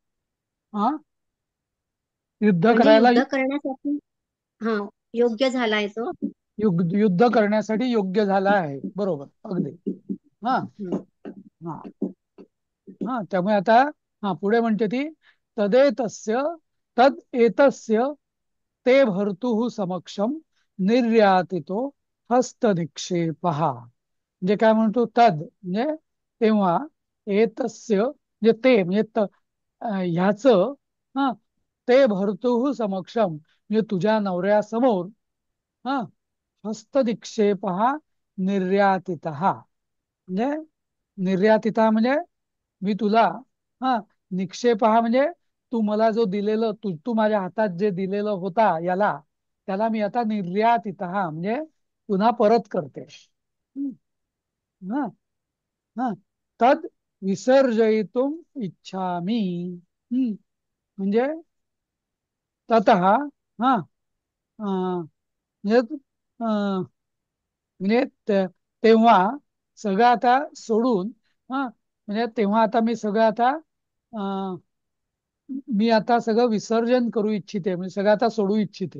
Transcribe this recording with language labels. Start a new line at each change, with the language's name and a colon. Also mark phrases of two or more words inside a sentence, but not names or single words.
Marathi: हा युद्ध म्हणजे करायला युद्ध करण्यासाठी हा योग्य झालाय तो. युद्ध करण्यासाठी योग्य झाला आहे, बरोबर, अगदी. हा हम्म. हा हा त्यामुळे आता पुढे म्हणते ती,
Sanskrit: तदेतस्य तद एतस्य ते भर्तुः समक्षम निर्यातितो हस्तनिक्षेप.
Marathi: म्हणजे काय म्हणतो? तद म्हणजे तेव्हा, एतस्य म्हणजे ते म्हणजे ह्याचं हा ते
Sanskrit: भर्तुः समक्षम
Marathi: म्हणजे तुझ्या नवऱ्यासमोर हा हस्तनिक्षेप निर्यातित म्हणजे निर्यातिता म्हणजे मी तुला हा निक्षेप म्हणजे तू मला जो दिलेलं, तू माझ्या हातात जे दिलेलं होता याला, त्याला मी आता निर्यातित म्हणजे पुन्हा परत करते.
Sanskrit: हम्म, हा हा तद विसर्जयितुम इच्छामी.
Marathi: म्हणजे तत हा म्हणजे म्हणजे तेव्हा सगळं आता सोडून म्हणजे तेव्हा आता मी सगळं आता अं, मी आता सगळं विसर्जन करू इच्छिते, म्हणजे सगळं आता सोडू इच्छिते.